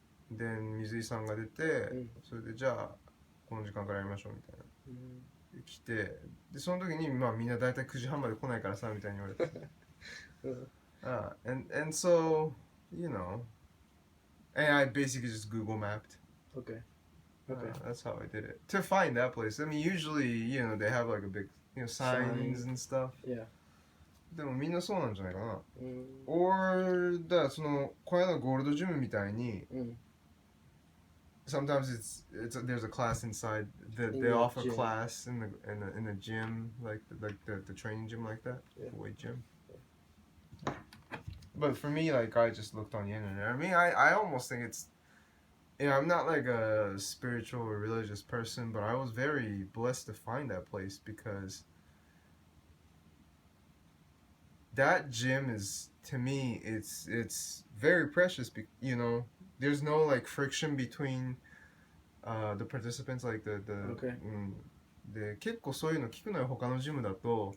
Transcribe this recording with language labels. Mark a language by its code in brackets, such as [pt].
[ja] Then 水井さんが出て、それでじゃあこの時間からやりましょうみたいな、来て、でその時にみんな大体9時半まで来ないからさみたいに言われて、 [en] and so and I basically just Google mapped. Okay. Okay. That's how I did it. To find that place. I mean, usually, they have like a big, signs and stuff. Yeah. [ja] でもみんなそうなんじゃないかな。 Mm. Or, だからその、この間ゴールドジムみたいに、 [en] sometimes there's a class inside. They offer gym. class in the gym, like the training gym like that, weight gym. But for me, like I just looked on the internet. I mean, I almost think it's, I'm not like a spiritual or religious person, but I was very blessed to find that place because that gym is, to me, it's very precious. There's no like friction between the participants, like the Okay. [ja] で結構そういうの聞くのよ他のジムだと。